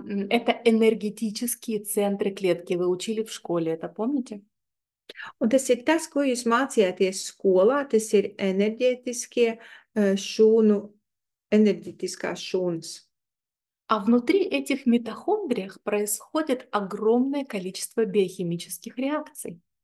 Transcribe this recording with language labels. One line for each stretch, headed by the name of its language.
Russian: Это энергетические центры клетки. Вы учили в школе, это помните?
Latvian: Un tas ir tas, ko jūs mācījāties skolā, tas ir enerģetiskās šūnas.
Russian: А внутри этих митохондриях происходит огромное количество биохимических реакций.